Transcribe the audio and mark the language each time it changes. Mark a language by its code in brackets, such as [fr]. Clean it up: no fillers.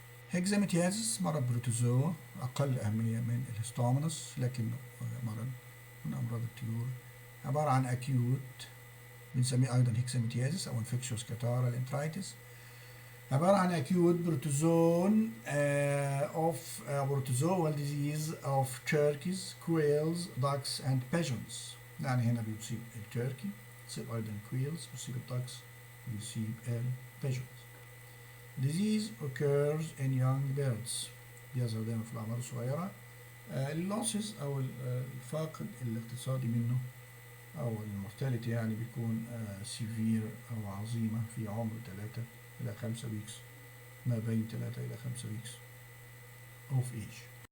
[ar] هيكزاميتياز مرض بروتوزوا اقل اهميه من الهستومونس، لكنه مرض من امراض الطيور، عباره عن اكيوت، بنسميه ايضا هيكزاميتيازيس او انفكشوس كاتارال انترايتس، عبارة عن [en] acute protozoan of protozoal disease of turkeys, quails, ducks and pigeons. [ar] يعني هنا بيصيب التركي، بيصيب أيضا quails، بيصيب الducks، بيصيب pigeons. [en] Disease occurs in young birds. [ar] بيظهر دايما في الأعمار الصغيرة. اللوسز أو الفاقد الاقتصادي منه أو المورتاليتي يعني بيكون سيفير أو عظيمة في عمر 3 إلى 5 ويكس، ما بين 3 إلى 5 ويكس of age.